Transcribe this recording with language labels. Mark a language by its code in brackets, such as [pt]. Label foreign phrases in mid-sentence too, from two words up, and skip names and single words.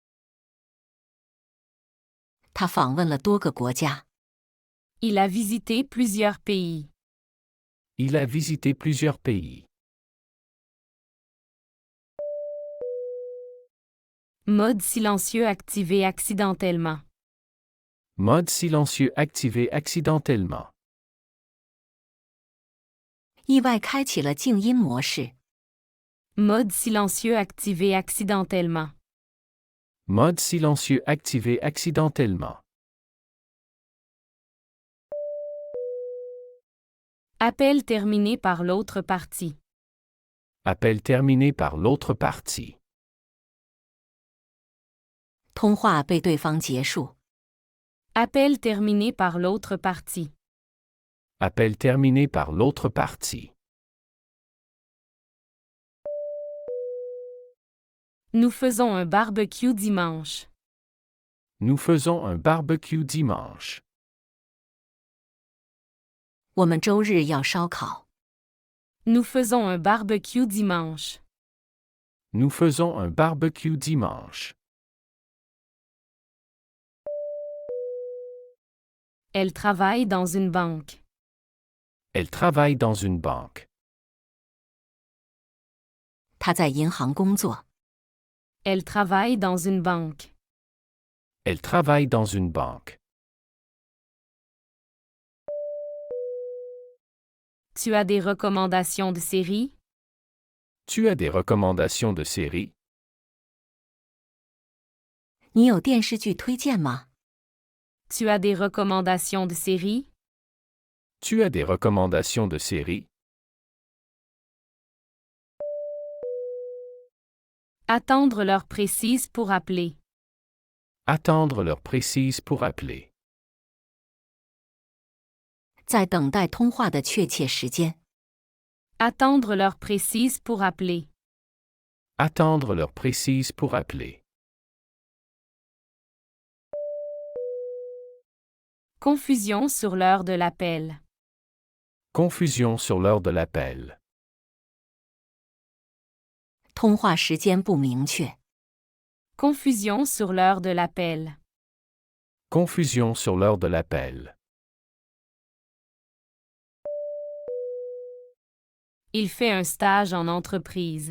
[zh] 他访问了多个国家。 [fr] Il a visité plusieurs pays. Il a visité plusieurs pays. Mode silencieux activé accidentellement. Mode silencieux activé accidentellement. [zh] 意外开启了静音模式。 [fr] Mode silencieux activé accidentellement. Mode silencieux activé accidentellement. Appel terminé par l'autre partie. Appel terminé par l'autre partie. [zh] 通话被对方结束。 [fr] Appel terminé par l'autre partie. Appel terminé par l'autre partie. Nous faisons un barbecue dimanche. Nous faisons un barbecue dimanche. [zh] 我们周日要烧烤。 [fr] Nous faisons un barbecue dimanche. Nous faisons un barbecue dimanche. Elle travaille dans une banque. Elle travaille dans une banque. [zh] 他在银行工作。 [fr] Elle travaille dans une banque. Elle travaille dans une banque. Tu as des recommandations de séries? Tu as des recommandations de séries? [zh] 你有电视剧推荐吗？ [fr] Tu as des recommandations de séries? Tu as des recommandations de séries? Attendre l'heure précise pour appeler. Attendre l'heure précise pour appeler. [zh] 在等待通话的确切时间。 [fr] Attendre l'heure précise pour appeler. Attendre l'heure précise pour appeler. Confusion sur l'heure de l'appel. Confusion sur l'heure de l'appel. [zh] 通话时间不明确。 [fr] Confusion sur l'heure de l'appel. Confusion sur l'heure de l'appel. Il fait un stage en entreprise.